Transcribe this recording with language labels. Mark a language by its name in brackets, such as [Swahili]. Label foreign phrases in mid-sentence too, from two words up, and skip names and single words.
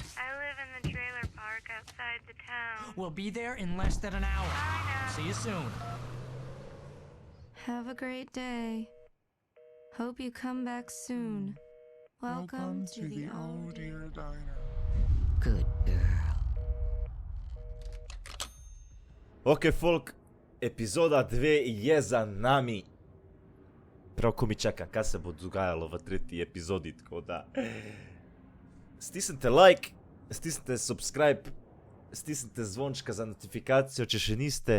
[English] I live in the trailer park outside the town. We'll be there in less than an hour. I know. See you soon. Have a great day. Hope you come back soon. Welcome to the Oh Dear Diner. Good girl. [Slovenian] Ok, folk, epizoda 2 je za nami. Prav ko mi čaka, kaj se bo dogajalo v tretji epizodi, tako da... Stisnite like, stisnite subscribe, stisnite zvončka za notifikacijo, če še niste.